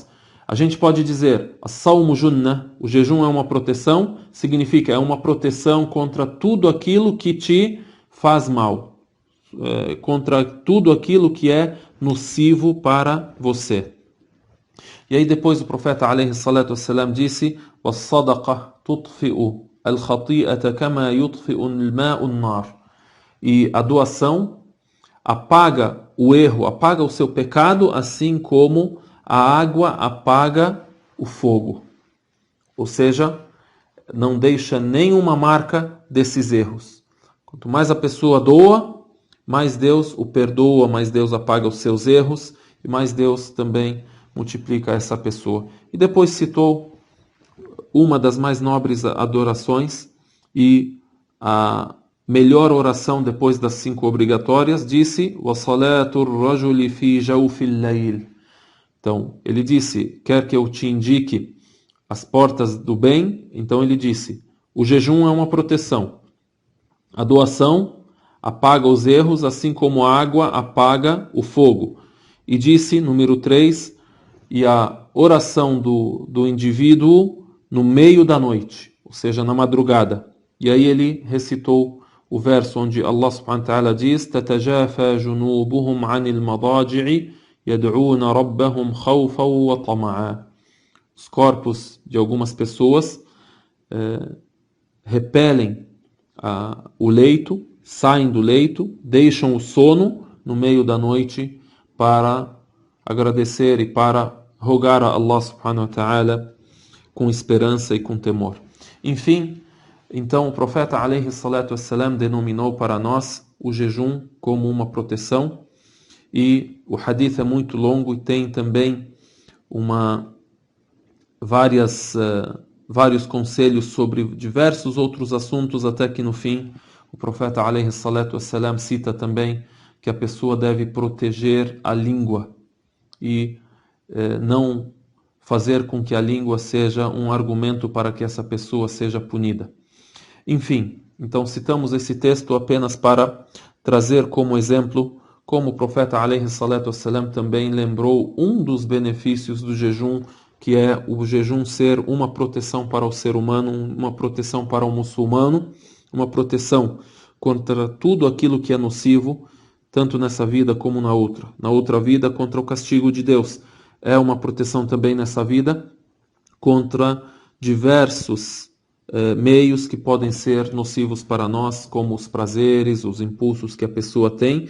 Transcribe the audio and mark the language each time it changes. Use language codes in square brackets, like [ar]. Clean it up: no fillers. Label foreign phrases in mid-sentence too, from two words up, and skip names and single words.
[pt] A gente pode dizer: [ar] الصوم جنة, [pt] o jejum é uma proteção, significa é uma proteção contra tudo aquilo que te faz mal, contra tudo aquilo que é nocivo para você. E aí depois o profeta [ar] عليه الصلاة والسلام [pt] disse: [ar] والصدقة تطفئ الخطيئة كما يطفئ الماء النار. [pt] E a doação apaga o erro, apaga o seu pecado, assim como a água apaga o fogo. Ou seja, não deixa nenhuma marca desses erros. Quanto mais a pessoa doa, mais Deus o perdoa, mais Deus apaga os seus erros e mais Deus também multiplica essa pessoa. E depois citou uma das mais nobres adorações e a melhor oração depois das 5 obrigatórias, disse: [ar] وَصَلَاةُ الرَّجُلِ فِي جَوْفِ اللَّيْلِ. [pt] Então, ele disse: quer que eu te indique as portas do bem? Então ele disse: o jejum é uma proteção. A doação apaga os erros, assim como a água apaga o fogo. E disse, número 3, e a oração do indivíduo no meio da noite, ou seja, na madrugada. E aí ele recitou o verso onde Allah [ar] سبحانه وتعالى [pt] diz: [ar] تَتَجَافَى جُنُوبُهُمْ عَنِ الْمَضَاجِعِ يَدْعُونَ رَبَّهُمْ خَوْفًا وَطَمَعًا. [pt] Os corpos de algumas pessoas repelem o leito, saem do leito, deixam o sono no meio da noite para agradecer e para rogar a Allah [ar] سبحانه وتعالى [pt] com esperança e com temor. Enfim, então o profeta [ar] عليه الصلاة والسلام [pt] denominou para nós o jejum como uma proteção, e o hadith é muito longo e tem também vários conselhos sobre diversos outros assuntos, até que no fim o profeta [ar] عليه الصلاة والسلام [pt] cita também que a pessoa deve proteger a língua e não fazer com que a língua seja um argumento para que essa pessoa seja punida. Enfim, então citamos esse texto apenas para trazer como exemplo como o profeta [ar] عليه الصلاة والسلام [pt] também lembrou um dos benefícios do jejum, que é o jejum ser uma proteção para o ser humano, uma proteção para o muçulmano, uma proteção contra tudo aquilo que é nocivo, tanto nessa vida como na outra. Na outra vida, contra o castigo de Deus. É uma proteção também nessa vida contra diversos meios que podem ser nocivos para nós, como os prazeres, os impulsos que a pessoa tem.